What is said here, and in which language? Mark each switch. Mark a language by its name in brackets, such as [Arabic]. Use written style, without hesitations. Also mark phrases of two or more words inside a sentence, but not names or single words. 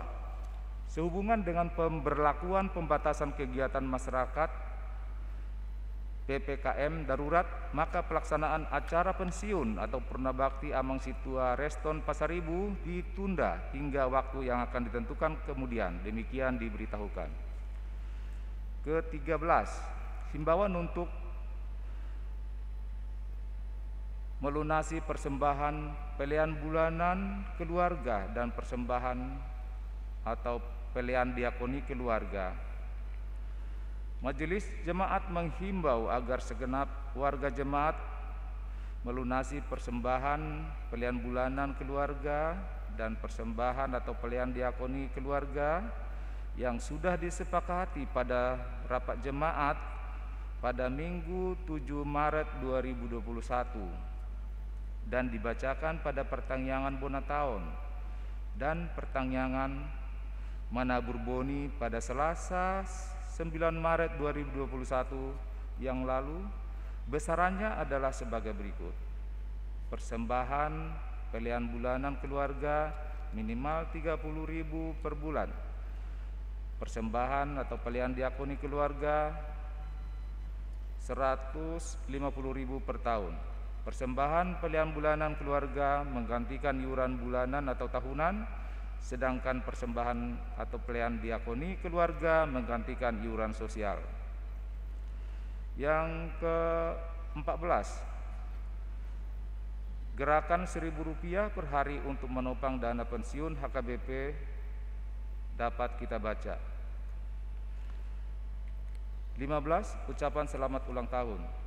[Indonesian] Sehubungan dengan pemberlakuan pembatasan kegiatan masyarakat PPKM darurat, maka pelaksanaan acara pensiun atau Purna Bakti Amang Situa Reston Pasaribu ditunda hingga waktu yang akan ditentukan kemudian. Demikian diberitahukan. Ke-13, himbauan untuk melunasi persembahan pelian bulanan keluarga dan persembahan atau pelian diakoni keluarga. Majelis Jemaat menghimbau agar segenap warga jemaat melunasi persembahan pelian bulanan keluarga dan persembahan atau pelian diakoni keluarga yang sudah disepakati pada rapat jemaat pada Minggu 7 Maret 2021 dan dibacakan pada pertangyangan Bonataon dan pertangyangan Manaburboni pada Selasa 9 Maret 2021 yang lalu. Besarannya adalah sebagai berikut. Persembahan pelian bulanan keluarga minimal 30.000 per bulan. Persembahan atau pelian diakoni keluarga 150.000 per tahun. Persembahan pelian bulanan keluarga menggantikan iuran bulanan atau tahunan, sedangkan persembahan atau pelian diakoni keluarga menggantikan iuran sosial. Yang ke-14, gerakan Rp1.000 per hari untuk menopang dana pensiun HKBP dapat kita baca. 15, ucapan selamat ulang tahun.